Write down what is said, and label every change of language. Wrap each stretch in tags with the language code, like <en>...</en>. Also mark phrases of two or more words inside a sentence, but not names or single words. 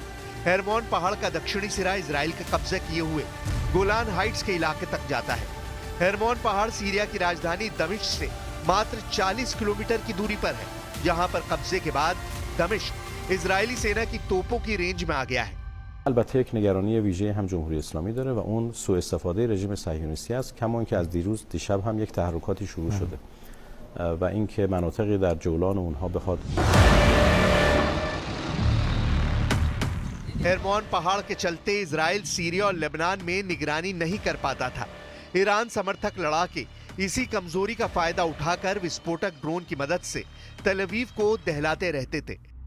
<hi>हेरमोन पहाड़ का दक्षिणी सिरा इजराइल के कब्जे किए हुए गोलान हाइट्स के इलाके तक जाता है। हेरमोन पहाड़ सीरिया की राजधानी दमिश्क से मात्र 40 किलोमीटर की दूरी पर है, जहां पर कब्जे के बाद दमिश्क इजरायली सेना की तोपों की रेंज में आ गया है।</hi> <fa>البته یک نگرانی ویژه هم جمهوری اسلامی داره و اون سوء استفاده رژیم صهیونیستی است، کما اینکه از دیشب هم یک تحرکاتی شروع شده و اینکه مناطقی در جولان اونها بخواد</fa> <hi>हेरमोन पहाड़ के चलते इजराइल सीरिया और लेबनान में निगरानी नहीं कर पाता था। ईरान समर्थक लड़ाके इसी कमजोरी का फायदा उठाकर विस्फोटक ड्रोन की मदद से तल अवीव को दहलाते रहते थे।</hi>